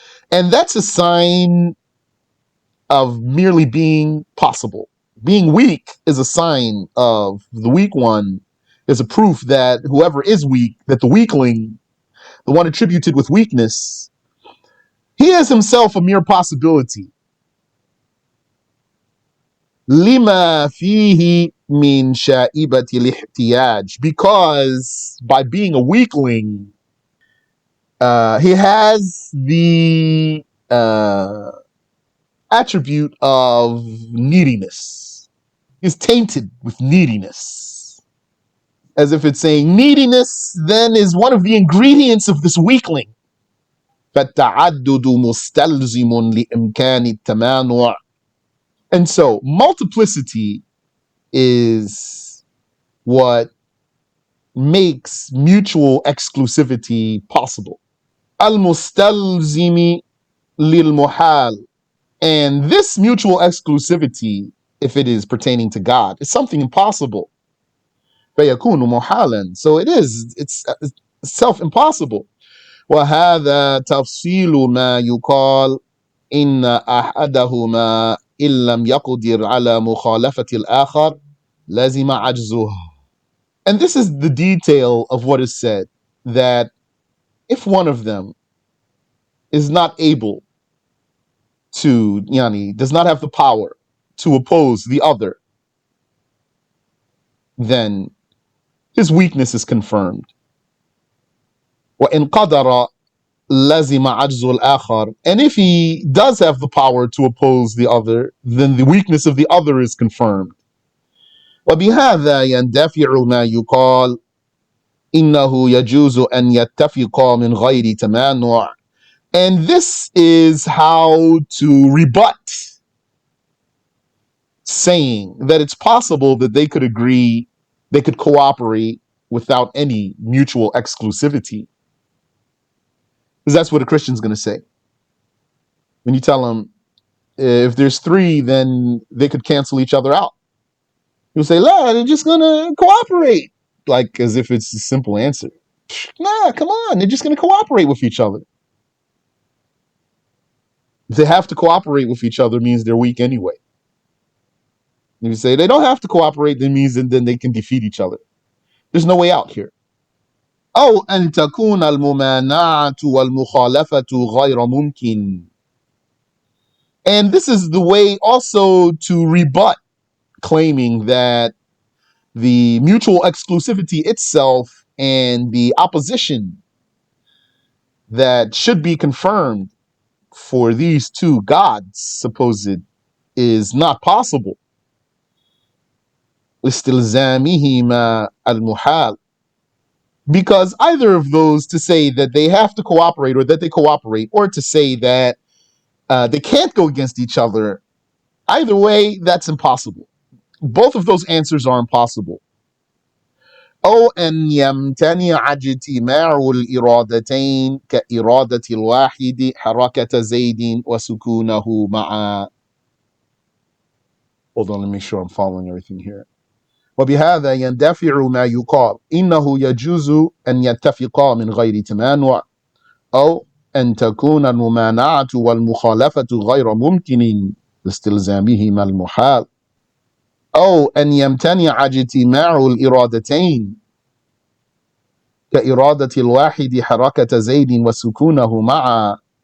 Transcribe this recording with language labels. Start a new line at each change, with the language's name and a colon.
English: And that's a sign of merely being possible. Being weak is a sign of the weak one, is a proof that whoever is weak, that the weakling, the one attributed with weakness, he is himself a mere possibility.
Arabic: لما فيه من شائبة الاحتياج.
English: Because by being a weakling, he has the attribute of neediness. He's tainted with neediness. As if it's saying neediness then is one of the ingredients of this weakling.
Arabic: فالتعدد مستلزم لإمكان التمانع.
English: And so multiplicity is what makes mutual exclusivity possible.
Arabic: المستلزم للمحال.
English: And this mutual exclusivity, if it is pertaining to God, is something impossible.
Arabic: فيكون محالا.
English: So it's self-impossible.
Arabic: وهذا تفصيل ما يقال إن أحدهما إن لم يقدر على مخالفة الآخر لازم عجزه.
English: And this is the detail of what is said, that if one of them is not able to, does not have the power to oppose the other, then his weakness is confirmed.
Arabic: وإن قدر لازم عجز الآخر.
English: And if he does have the power to oppose the other, then the weakness of the other is confirmed.
Arabic: وبهذا يندفع ما يقال إنه يجوز أن يتفقا من غير تمانع.
English: And this is how to rebut saying that it's possible that they could agree, they could cooperate without any mutual exclusivity. Because that's what a Christian's going to say. When you tell them, if there's three, then they could cancel each other out. You'll say, "La, they're just going to cooperate." Like as if it's a simple answer. Nah, come on. They're just going to cooperate with each other. If they have to cooperate with each other, means they're weak anyway. If you say they don't have to cooperate, that means then they can defeat each other. There's no way out here.
Arabic: أو أن تكون الممانعة والمخالفة غير ممكن.
English: And this is the way also to rebut claiming that the mutual exclusivity itself and the opposition that should be confirmed for these two gods supposed is not possible.
Arabic: استلزامهما المحال.
English: Because either of those, to say that they have to cooperate or that they cooperate, or to say that they can't go against each other, either way, that's impossible. Both of those answers are impossible.
Arabic: أو أن يمتنع اجتماع الإرادتين كإرادة الواحد حركة زيد وسكونه مع.
English: Hold on, let me make sure I'm following everything here.
Arabic: وبهذا يندفع ما يقال إنه يجوز أن يتفقا من غير تمانع أو أن تكون الممانعة والمخالفة غير ممكن لاستلزامهما المحال أو أن يمتنع اجتماع الإرادتين كإرادة الواحد حركة زيد وسكونه مع.